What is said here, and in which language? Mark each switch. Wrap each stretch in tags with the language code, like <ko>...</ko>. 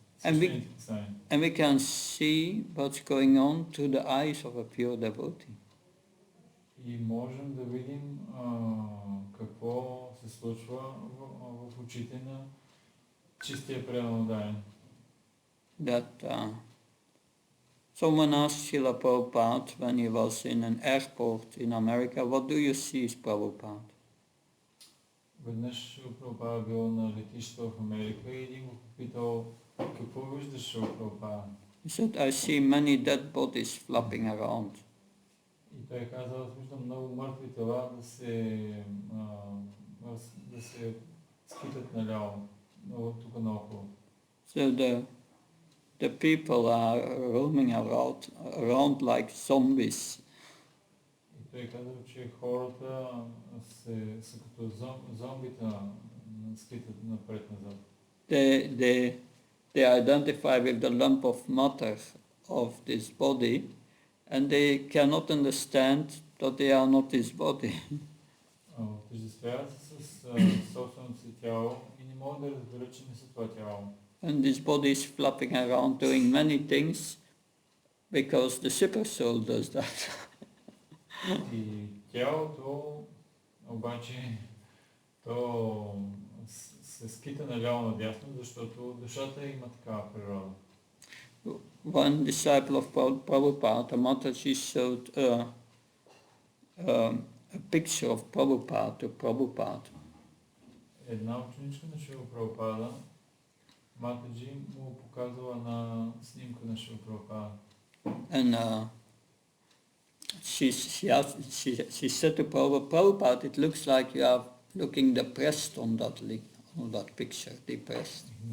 <en>And we can see what's going on through the eyes of a pure devotee.</en> <bg>И можем да видим какво се случва в очите на чистия преданодарен.</bg> <en>Someone asked Srila Prabhupada when he was in an airport in America, what do you see, Prabhupada?</en> <bg>Веднъж Прабхупада бил на летището в Америка и един го попитал, какво виждаш, Прабхупада?</bg> <en>He said, I see many dead bodies flopping around.</en> <bg>И той каза, аз виждам много мъртви тела да се скитат наляво, тук наоколо.</bg> <en>So the people are roaming around like zombies.</en> <bg>И той каза, че хората са като зомбита, скитат напред-назад.</bg> <en>They identify with the lump of matter of this body, and they cannot understand that they are not this body.</en> <bg>Отъждествяват се с собственото си тяло и не могат да разберат, че не са това тяло.</bg> <en>And this body is flapping around doing many things because the super soul does that.</en> <bg>И тялото обаче то се скита наляво надясно, защото душата има такава природа.</bg> <en>One disciple of Prabhupada, Mataji, showed a picture of Prabhupada to Prabhupada.</en> <bg>Една ученичка на Шрила Прабхупада, Матаджи му показала на снимка на Шрила Прабхупада.</bg> <en>And she said to Prabhupada, it looks like you are looking depressed on that picture, depressed.</en>